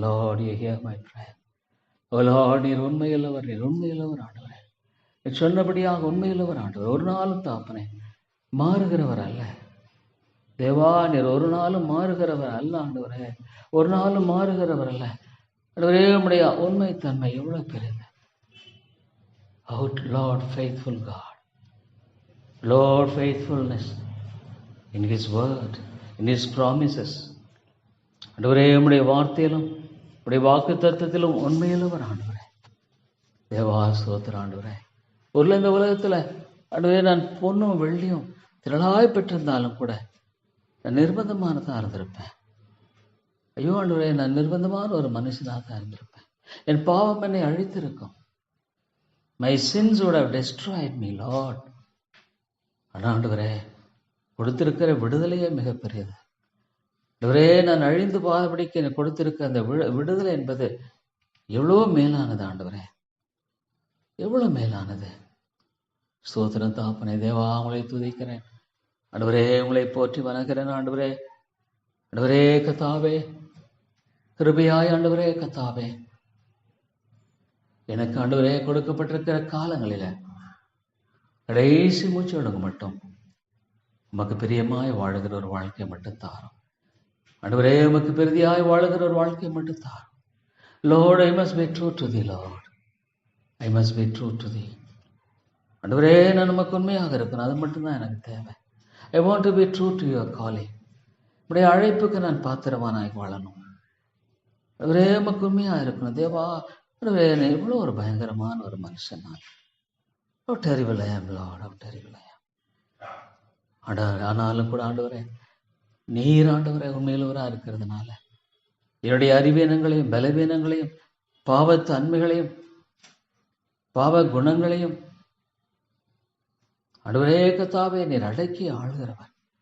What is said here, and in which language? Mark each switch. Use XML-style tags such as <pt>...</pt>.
<en>Lord, you hear my prayer.</en> <ta>O Lord, நீர் உண்மையுள்ளவர், நீர் உண்மையுள்ளவர் ஆண்டவரே. நீர் சொன்னபடியாக உண்மையுள்ளவர் ஆண்டவர். ஒரு நாளும் தாப்பனே மாறுகிறவர் அல்ல தேவா. நீர் ஒரு நாளும் மாறுகிறவர் அல்ல ஆண்டவரே, ஒரு நாளும் மாறுகிறவர் அல்ல ஆண்டவரே. உம்முடைய உண்மைத்தன்மை எவ்வளவு பெரியது.</ta> <en>Lord, faithful God, Lord, faithfulness in His word, in His promises.</en> <ta>ஆண்டவரே, உம்முடைய வார்த்தையிலும் உம்முடைய வாக்கு தத்துவத்திலும் உண்மையுள்ளவர் ஆண்டவரே. தேவா ஸ்தோத்திரம் ஆண்டவரே. ஒரு இந்த உலகத்தில் ஆண்டவரே நான் பொண்ணும் வெள்ளியும் திரளாய் பெற்றிருந்தாலும் கூட நான் நிர்பந்தமானதாக இருந்திருப்பேன். ஐயோ ஆண்டவரே, நான் நிர்பந்தமான ஒரு மனுஷனாக தான் இருந்திருப்பேன். என் பாவம் என்னை அழித்திருக்கும்.</ta> <en>My sins would have destroyed me, Lord.</en> <ta>ஆனால் ஆண்டவரே, கொடுத்திருக்கிற விடுதலையே மிகப்பெரியது ஆண்டவரே. நான் அழிந்து போகாதபடிக்கு எனக்கு கொடுத்திருக்க அந்த விடுதலை என்பது எவ்வளோ மேலானது ஆண்டவரே, எவ்வளோ மேலானது. ஸ்தோத்திரம் தாப்பனே. தேவா, உங்களை துதிக்கிறேன் ஆண்டவரே, உங்களை போற்றி வணங்குகிறேன் ஆண்டவரே. ஆண்டவரே கர்த்தாவே, கிருபையாய் ஆண்டவரே கர்த்தாவே, எனக்கு ஆண்டவரே கொடுக்கப்பட்டிருக்கிற காலங்களில் கடைசி மூச்சு ஒழுங்கு மட்டும் உமக்கு பிரியமாய் வாழுகிற ஒரு வாழ்க்கையை மட்டும் தாரும். ஆண்டவரே உமக்கு பிரிதியாய் வாழுகிற ஒரு வாழ்க்கையை மட்டும் தாரும்.</ta> <en>Lord, I must be true to thee, Lord. I must be true to thee.</en> <ta>ஆண்டவரே நான் உமக்கு உண்மையாக இருக்கணும், அது மட்டும்தான் எனக்கு தேவை.</ta> <en>I want to be true to your calling.</en> <ta>உடைய அழைப்புக்கு நான் பாத்திரமானாய் வாழணும். ஆண்டவரே உமக்கு உண்மையாக இருக்கணும். தேவா, ஆண்டவரே எவ்வளோ ஒரு பயங்கரமான ஒரு மனுஷன் நான்.</ta> <en>How terrible I am, Lord, how terrible I am.</en> <ta>ஆனாலும் கூட ஆண்டவரே, நீர் ஆண்டவரே உண்மையிலவராக இருக்கிறதுனால என்னுடைய அறிவீனங்களையும் பலவீனங்களையும் பாவத்தன்மைகளையும் பாவ குணங்களையும் ஆண்டவரே கர்த்தாவே நீர் அடக்கி ஆளுகிறவர்.</ta>